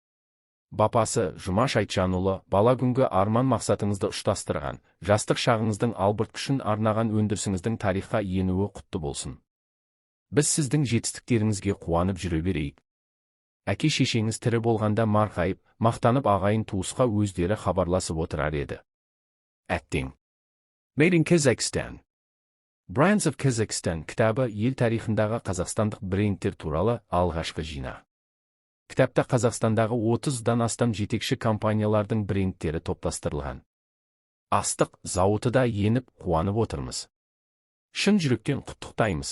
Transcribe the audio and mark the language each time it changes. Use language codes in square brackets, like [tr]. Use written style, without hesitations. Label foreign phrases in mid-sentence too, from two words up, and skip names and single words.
[kk] Бапасы Жұмаш Айтжанұлы, бала күнгі арман мақсатыңызды ұштастырған, жастық шағыңыздың албырт күшін арнаған өндірісіңіздің тарихқа енуі құтты болсын. Біз сіздің жетістіктеріңізге қуанып жүре берейік. Әке шешеңіз тірі болғанда марқайып, мақтанып ағайын туысқа өздері хабарласып отырар еді. Әттең. [en] Made in Kazakhstan. [kk] Brands of Kazakhstan кітабы ел тарихындағы қазақстандық брендтер туралы алғашқы жина. Кітапта Қазақстандағы 30-дан астам жетекші компаниялардың брендтері топтастырылған. Астық зауыты да еніп, қуанып отырмыз. Шын жүректен құттықтаймыз.